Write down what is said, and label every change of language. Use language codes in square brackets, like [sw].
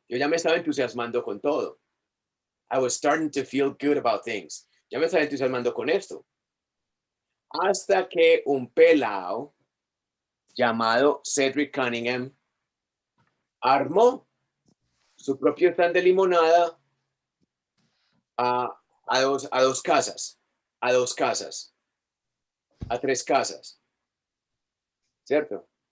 [es] Yo ya me estaba entusiasmando con todo. [en] I was starting to feel good about things. [es] Ya me estaba entusiasmando con esto. Hasta que un pelao llamado Cedric Cunningham armó su propio stand de limonada a dos casas, a tres casas, ¿cierto?